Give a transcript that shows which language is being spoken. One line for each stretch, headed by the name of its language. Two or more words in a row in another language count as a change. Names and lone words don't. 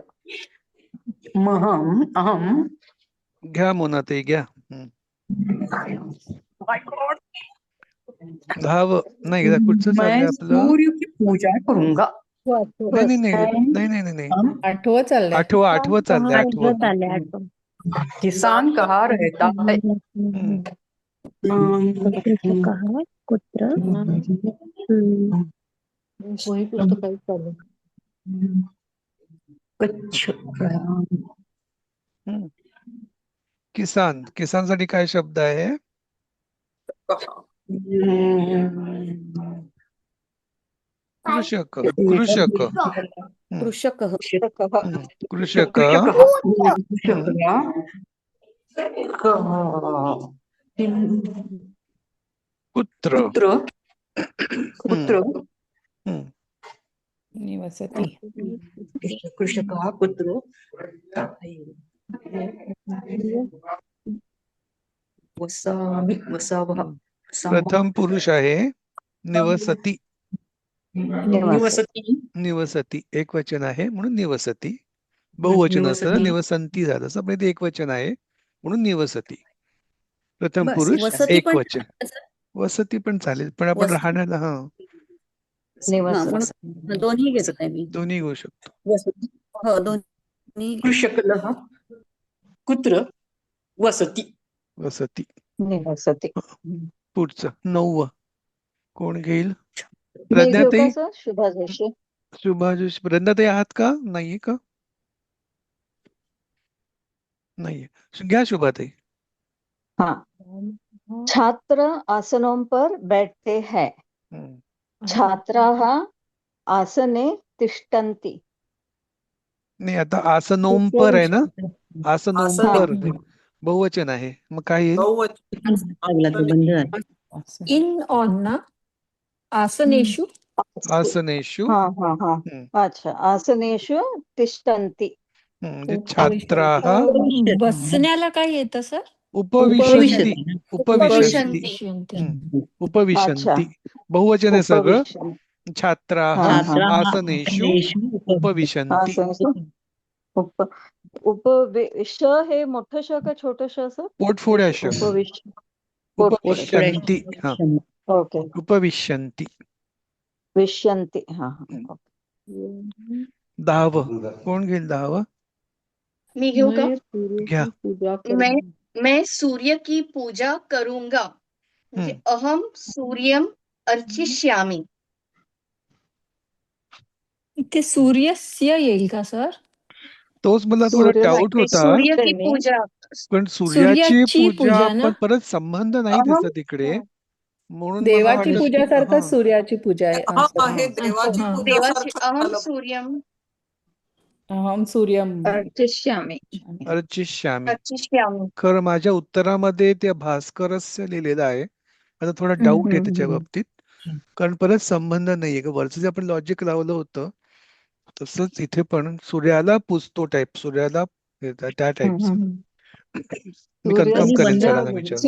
Sanskrit: महम अहम.
Marathi: घ्या मोनाताई घ्या. धाव नाही कुठचं चाललंय
Hindi: मैं
Marathi: आपलं?
Hindi: सूर्य की पूजा करूंगा.
Marathi: नाही नाही नाही नाही नाही नाही. आठवं चाललंय. आठवं चाललंय. आठवं.
Hindi: किसान कहाँ रहता है? कच्छ. किसान.
Marathi: किसानसाठी काय शब्द आहे?
Sanskrit: कृषक. कृषक. कृषक. कृषक. पुत्र. पुत्र. निवसती. कृषक पुत्र. वसावः.
Marathi: प्रथम पुरुष आहे. निवसती.
Sanskrit: निवसती.
Marathi: निवसती एक वचन आहे म्हणून निवसती. बहुवचन असं निवसंती झालं असं, पण इथे एक वचन आहे म्हणून निवसती. प्रथम पुरुष एक वचन. वसती पण चालेल, पण आपण राहण्याला दोन्ही घेत आहे मी. दोन्ही घेऊ शकतो. हो दोन्ही.
Sanskrit: कृषकः कुत्र वसती. वसती. निवसती.
Marathi: पुढचं 9 कोण घेईल? प्रज्ञाताई. शुभा जोशी. शुभा जोशी. प्रज्ञाताई आहात का? नाहीये का? नाहीये. घ्या शुभाताई.
Hindi: हाँ. छात्र आसनों पर बैठते हैं.
Sanskrit: छात्राः आसने तिष्ठन्ति.
Marathi: नाही, आता
Hindi: आसनों पर
Marathi: आहे ना.
Hindi: आसनों पर
Marathi: बहुवचन आहे, मग काय येईल?
English: in on ना.
Sanskrit: आसनेषु. आसनेषु. अच्छा. आसनेषु तिष्ठन्ति. छात्राः.
Marathi: बसण्याला काय येतं सर?
Sanskrit: उपविशन्ति. उपविशन्ति.
Marathi: उपविशन्ति बहुवचन आहे सगळं.
Sanskrit: छात्राः आसनेषु उपविशन्ति.
Marathi: उपविश हे मोठं श का छोटं श असं? पोटफोड्या श. उपविशन्ति. ओके.
Sanskrit: उपविशन्ति. विष्यन्ति. हा.
Marathi: 10 कोण घेईल? 10 मी घेऊ का? घ्या.
Hindi: मैं सूर्य की पूजा करूंगा.
Marathi: म्हणजे
Sanskrit: अहम सूर्यम अर्चिष्यामि.
Marathi: इथे सूर्यस्य येईल का सर? तोच मला थोडा डाऊट होता.
Hindi: सूर्य की पूजा.
Marathi: पण सूर्याची पूजा ना? पण परत संबंध नाही दिसत तिकडे, म्हणून देवाची पूजा सारखं सूर्याची पूजा आहे. देवाची.
Sanskrit: अहम सूर्यम. अहम सूर्यम अर्चिष्यामि. अर्चिष्यामि.
Marathi: खरं माझ्या उत्तरामध्ये त्या भास्करस्य लिहिलेलं आहे. आता थोडा डाऊट आहे त्याच्या बाबतीत, कारण परत संबंध नाहीये. वरचं जे आपण लॉजिक लावलं होतं तसंच इथे पण सूर्याला पूजतो टाईप, सूर्याला त्या टाईपचं. मी कन्फर्म करेन सरांना विचारून.